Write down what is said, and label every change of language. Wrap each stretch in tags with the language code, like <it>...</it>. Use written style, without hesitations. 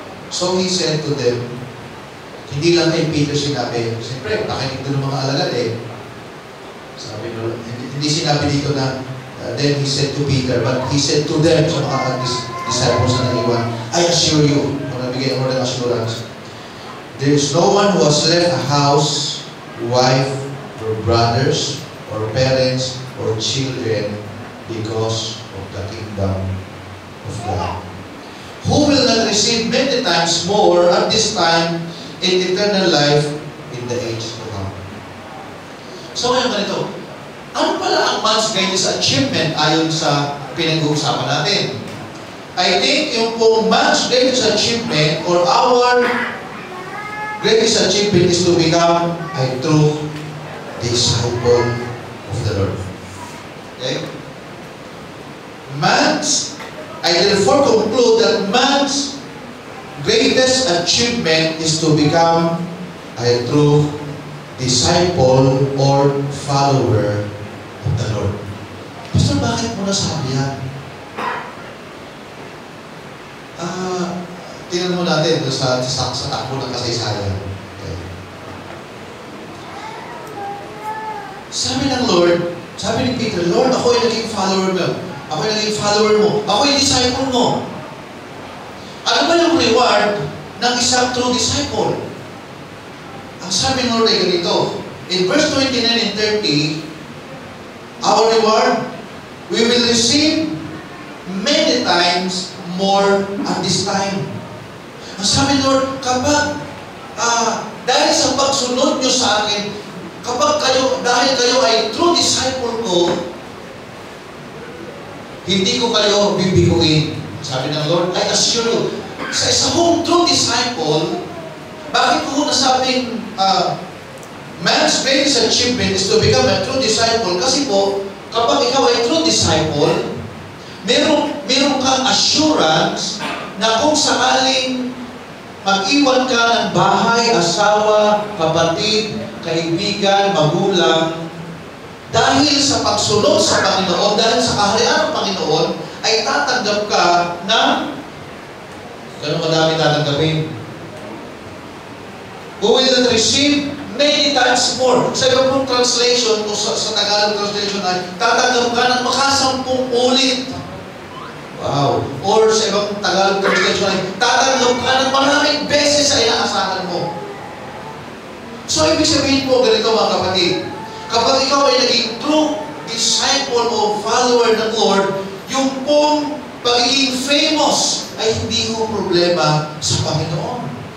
<en>So he said to them,</en> <tl>hindi lang kay Peter sinabi, siyempre, nakinig doon ng mga alagad Sabi ni Lord, hindi sinabi dito na,</tl> <en>then he said to Peter, but he said to them,</en> <tl>sa mga disciples na naiwan,</tl> <en>I assure you,</en> <tl>nabigay mo ng assurance,</tl> <en>there is no one who has left a house, wife, or brothers, or parents, or children, because of the kingdom of God. Who will not receive many times more at this time in eternal life in the age to come.</en> <tl>So ngayon ganito, ano pala ang</tl> <en>man's greatest achievement</en> <tl>ayon sa pinag-uusapan natin?</tl> <en>I think</en> <tl>yung pong</tl> <en>man's greatest achievement or our greatest achievement is to become a true disciple of the Lord. Okay? I therefore conclude that man's greatest achievement is to become a true disciple or follower of the Lord.</en> <tl>Pastor, bakit mo nasabi yan? Tingnan mo natin sa takbo ng kasaysayan. Okay. Sabi ng Lord, sabi ni Peter, Lord, ako ay naging follower mo. Ako ay naging follower mo. Ako ay disciple mo. Ano ba yung reward ng isang true disciple? Ang sabi ng Lord ay ganito.</tl> <en>In verse 29 and 30, our reward, we will receive many times more at this time.</en> <tl>Ang sabi ng Lord, kapag dahil sa pagsunod nyo sa akin, dahil kayo ay true disciple ko, hindi ko kayo bibiguin.</tl> <en>Sabi ng Lord, I assure you,</en> <tl>sa isang</tl> <en>true disciple,</en> <tl>bakit ko nasabing</tl> <en>man's greatest achievement is to become a true disciple?</en> <tl>Kasi po, kapag ikaw ay true disciple, meron kang assurance na kung sakaling mag-iwan ka ng bahay, asawa, kapatid, kaibigan, magulang, dahil sa pagsunod sa Panginoon, dahil sa kaharian ng Panginoon, ay tatanggap ka ng gano'ng kadami tatanggapin.</tl> <en>Who will receive many times more.</en> <tl>Sa ibang translation, o sa Tagalog translation ay tatanggap ka ng makasampung ulit. Wow. Or sa ibang Tagalog translation ay tatanggap ka ng maraming beses sa inaasahan mo. So, ibig sabihin po, ganito mga kapatid, kapag ikaw ay naging true disciple o follower ng Lord, yung pong pagiging famous ay hindi mo problema sa Panginoon.</tl>